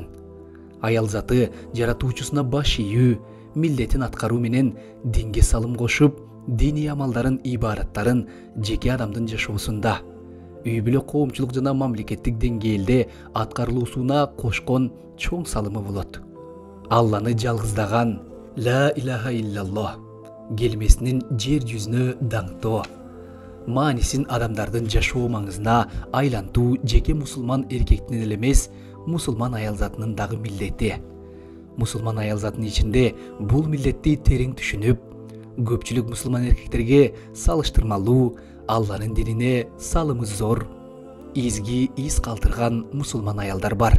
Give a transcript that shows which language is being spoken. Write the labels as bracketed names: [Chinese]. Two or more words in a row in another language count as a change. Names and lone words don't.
[Kyrgyz] Аял заты жаратуучусуна баш ийүү, милдетин аткаруу менен динге салым кошуп, диний амалдарын, ибараттарын жеке адамдын жашоосунда, үй бүлө коомчулук жана мамлекеттик деңгээлде аткарылуусуна кошкон чоң салымы болот. Алланы жалгыздаган, [Arabic] لا إله إلا الله [Kyrgyz] келмесинин жер жүзүнө даңктоо, маанисин адамдардын жашоо маңызына айлантуу жеке мусулман эркектин эле эмес, мусулман аял затынын дагы милдети. Мусулман аял затынын ичинде бул милдетти терең түшүнүп, көпчүлүк мусулман эркектерге салыштырмалуу, Алланын динине салымы зор, изги из калтырган мусулман аялдар бар.